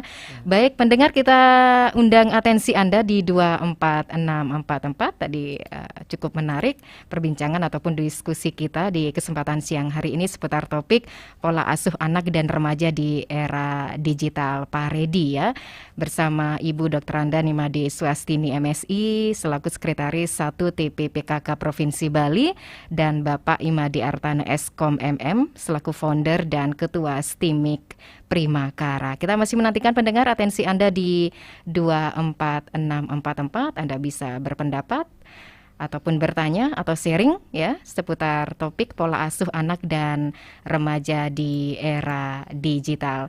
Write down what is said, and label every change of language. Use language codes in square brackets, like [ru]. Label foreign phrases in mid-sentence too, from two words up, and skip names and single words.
[id] Baik pendengar, kita undang atensi Anda di 24644 tadi cukup menarik perbincangan ataupun diskusi kita di kesempatan siang hari ini seputar topik pola asuh anak dan remaja di era digital Pak Redi ya, bersama Ibu Dr. Andani Made Swastini MSI selaku Sekretaris 1 TPPKK Provinsi Bali dan Bapak Imadi Artana Eskom MM selaku founder dan ketua STIMIK Primakara. Kita masih menantikan pendengar atensi Anda di 24644. Anda bisa berpendapat ataupun bertanya atau sharing ya seputar topik pola asuh anak dan remaja di era digital.